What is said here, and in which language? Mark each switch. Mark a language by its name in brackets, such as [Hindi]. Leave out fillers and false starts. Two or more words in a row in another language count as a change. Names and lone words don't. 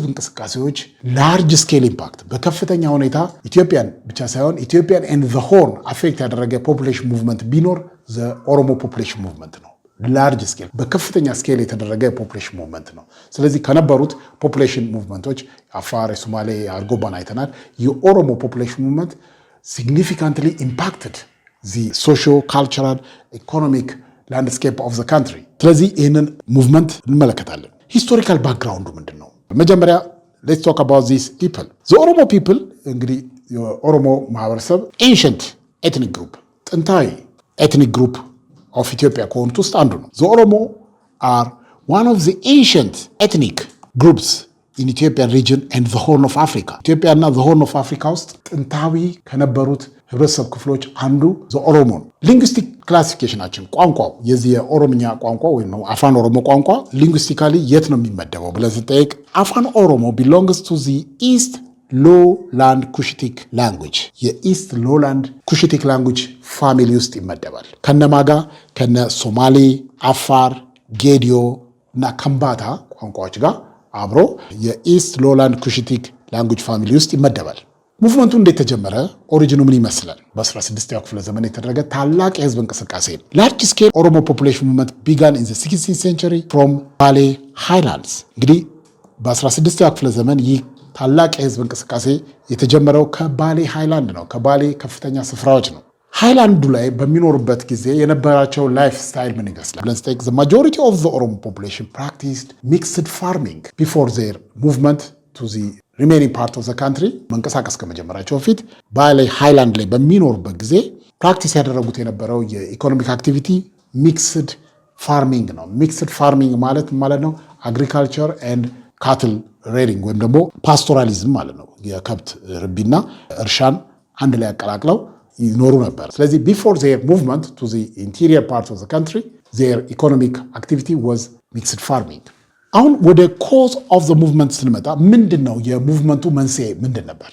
[Amharic] እንቅስቃሴዎች [English] large scale impact [Amharic] በከፍተኛ ሁኔታ ኢትዮጵያን ብቻ ሳይሆን ኢትዮጵያን [English] and the Horn affect [Amharic] ያደረገ [English] population movement [Amharic] ቢኖር [English] Oromo population movement [Amharic] ነው። [English] large scale [Amharic] በከፍተኛ ስኬል የተደረገ [English] population movement [Amharic] ነው። ስለዚህ ከነበሩት [English] population movements [Amharic] አፋር፣ ሶማሌ፣ አርጎባን አይተናል። የኦሮሞ [English] population movement significantly impacted the socio-cultural economic landscape of the country። [Amharic] ስለዚህ ይህንን ሙቭመንት እንመለከታለን። [English] historical background [Amharic] ምንድን ነው? መጀመሪያ [English] let's talk about these people. the Oromo people [Amharic] እንግዲህ የኦሮሞ ማህበረሰብ [English] ancient ethnic group [Amharic] ጥንታዊ [English] ethnic group of [Amharic] ኢትዮጵያ ከሆኑት ውስጥ አንዱ ነው። [English] the Oromo are one of the ancient ethnic groups in Ethiopian region and the Horn of Africa። [Amharic] ኢትዮጵያና [English] the Horn of Africa [Amharic] ውስጥ ጥንታዊ ከነበሩት ህብረተሰብ ክፍሎች አንዱ ኦሮሞ ነው። ሊንግዊስቲክ ክላሲፊኬሽናችን ቋንቋው የዚህ የኦሮምኛ ቋንቋ ወይም አፋን ኦሮሞ ቋንቋ ሊንግዊስቲካሊ የት ነው የሚመደበው ብለን ስንጠይቅ አፋን ኦሮሞ [English] belongs to the East Lowland Cushitic language [Amharic] የኢስት [English] Lowland Cushitic language family [Amharic] ውስጥ ይመደባል። ከነማጋ ከነ ሶማሌ፣ አፋር፣ ጌዲዮ እና ከምባታ ቋንቋዎች ጋር አብሮ የኢስት [English] Lowland Cushitic language family [Amharic] ውስጥ ይመደባል። ሙቭመንቱ እንዴት ተጀመረ? ኦሪጂኑ ምን ይመስላል? በ16ኛው ክፍለ ዘመን የተደረገ ታላቅ የህዝብ እንቅስቃሴ ነው። [English] Large scale Oromo population movement began in the 16th century from [Amharic] ባሌ ሃይላንድስ። እንግዲህ በ16ኛው ክፍለ ዘመን ይህ ታላቅ የህዝብ እንቅስቃሴ የተጀመረው ከባሌ ሃይላንድ ነው። ከባሌ ከፍተኛ ስፍራዎች ነው። ሃይላንዱ ላይ በሚኖሩበት ጊዜ የነበራቸው [English] life style [Amharic] ምን ይመስላል ብለን ስንጠይቅ [English] the majority of the Oromo population practiced mixed farming before their movement to the remaining part of the country [Amharic] መንቀሳቀስ ከመጀመራቸው በፊት ባሌ ሃይላንድ ላይ በሚኖሩበት ጊዜ ፕራክቲስ ያደረጉት የነበረው የኢኮኖሚክ [English] activity mixed farming [Amharic] ነው። [English] mixed farming [Amharic] ማለት ነው [English] agriculture and cattle rearing [Amharic] ወይም ደግሞ ፓስቶራሊዝም ማለት ነው። የከብት ርቢና እርሻን አንድ ላይ ያቀላቅለው ይኖሩ ነበር። ስለዚህ [English] Before their movement to the interior part of the country their economic activity was mixed farming። [Amharic] አሁን ወደ [English] cause of the movement [Amharic] ስንመጣ ምንድን ነው የሙቭመንቱ መንስኤ ምንድን ነበር?